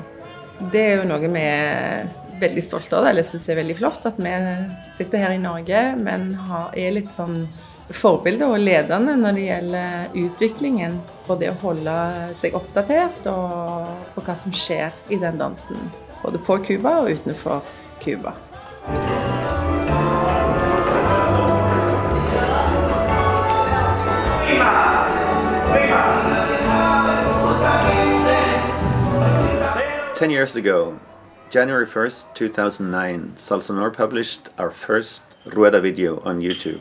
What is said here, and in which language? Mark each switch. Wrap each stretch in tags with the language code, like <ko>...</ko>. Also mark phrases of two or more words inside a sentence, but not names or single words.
<no>Det jo noe vi veldig stolte av, eller synes veldig flott, at vi sitter her I Norge, men litt sånn forbilde og ledende når det gjelder utviklingen og det å holde seg oppdatert og på hva som skjer I den dansen, både på Cuba og utenfor Cuba.</no> <en>Ten years ago, January 1st, 2009, Salsa Nord published our first Rueda video on YouTube.</en>